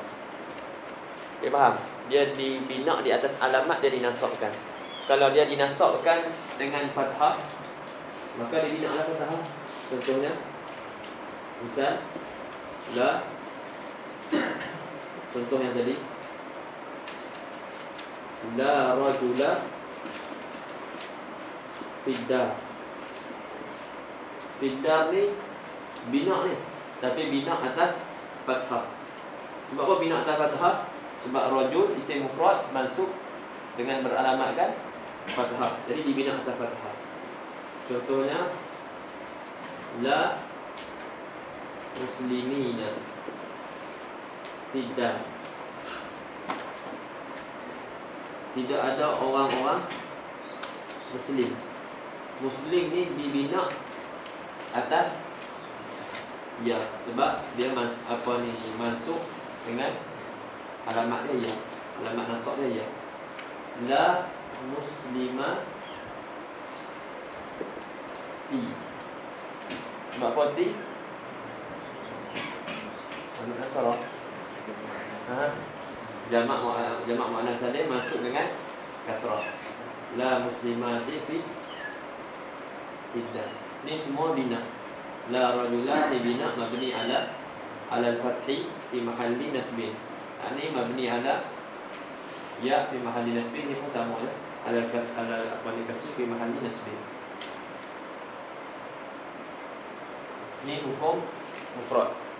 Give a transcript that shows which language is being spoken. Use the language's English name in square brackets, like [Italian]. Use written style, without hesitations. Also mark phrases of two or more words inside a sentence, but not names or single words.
[Malay] Dia faham? Dia dibina di atas alamat dia dinasabkan. Kalau dia dinasabkan dengan fathah, maka dia [Arabic] بني على الفتحة. [Malay] Contohnya, misal la, contoh yang tadi, [Arabic] لا رجل في الدار. [Malay] Fiddar ni bina ni, tapi bina atas fathah. Sebab apa bina atas fathah? Sebab rajul [Arabic] اسم مفرد منصوب [Malay] dengan beralamatkan fathah. Jadi dibina atas fathah. Contohnya, [Arabic] لا مسلمين في الدار. [Malay] Tidak ada orang-orang Muslim. Muslim ni dibina atas ya, sebab dia masuk dengan alamat dia ya, alamat nasab dia ya. [Arabic] لا مسلمات. [Malay] Sebab apa ti? Mana salah? Jamak [Arabic] مؤنث سالم [Malay] masuk dengan kasrah. [Arabic] لا مسلمات في العدة. [Malay] Ini semua bina. [Arabic] لا رجل [Malay] ni bina [Arabic] مبني على الفتح في محل نصب. Ini مبني على الياء في محل نصب, [Malay] ini pun sama ya. [Arabic] Kasih في محل نصب. [Malay] Ini hukum mufrad.